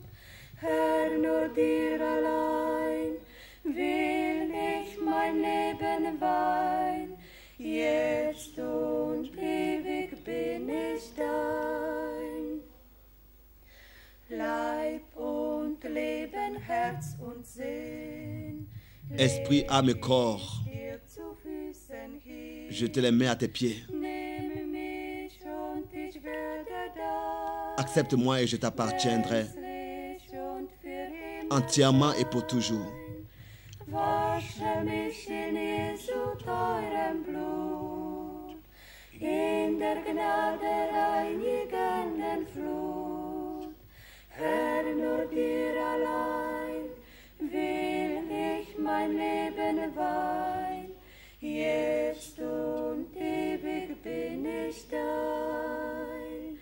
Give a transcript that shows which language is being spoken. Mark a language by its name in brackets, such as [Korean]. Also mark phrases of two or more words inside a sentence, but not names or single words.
[German] Herr, nur dir allein will ich mein Leben weihen, jetzt und ewig bin ich dein. Leib und Leben, Herz und Sinn, [French] Esprit, âme et corps, [German] dir zu Füßen hin. [French] je te les mets à tes pieds. [German] Nehme mich und ich werde da. [French] Accepte-moi et je t'appartiendrai [German] Gänzlich und für immer. [French] entièrement et pour toujours. [German] Wasche mich in Jesu teurem Blut, in der Gnade reinigenden Flut. Herr, nur dir allein will ich mein Leben weihen, jetzt und ewig bin ich dein.